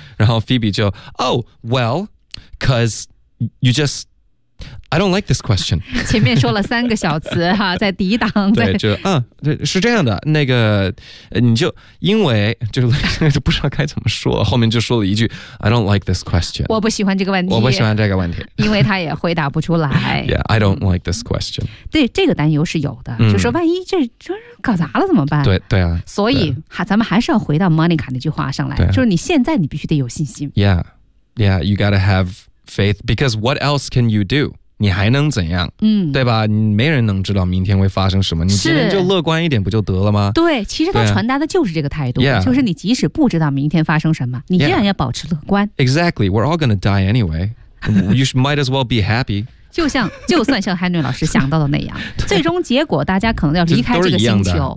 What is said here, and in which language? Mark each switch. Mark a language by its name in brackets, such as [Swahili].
[Chinese] 然后 [English] Phoebe 就 Oh well, cause you just I don't like this question。 [Chinese] 前面说了三个小词哈，在抵挡。对，就是这样的。那个，你就因为就不知道该怎么说，后面就说了一句 [English] "I don't like this question"。 [Chinese] 我不喜欢这个问题。我不喜欢这个问题，因为他也回答不出来。 [English] Yeah, I don't like this question。 [Chinese] 对，这个担忧是有的，就说万一这搞砸了怎么办？对对啊。所以咱们还是要回到 Monica 那句话上来，就是你现在你必须得有信心。 [English] Yeah, yeah, you gotta have faith because what else can you do? [Chinese] 你还能怎样、对吧，没人能知道明天会发生什么，你今天就乐观一点不就得了吗？对，其实他传达的就是这个态度、就是你即使不知道明天发生什么，你依然要保持乐观、 [English] Exactly, we're all gonna die anyway. You might as well be happy. [Chinese] 就算像 Henry 老师想到的那样最终结果大家可能要离开这个星球，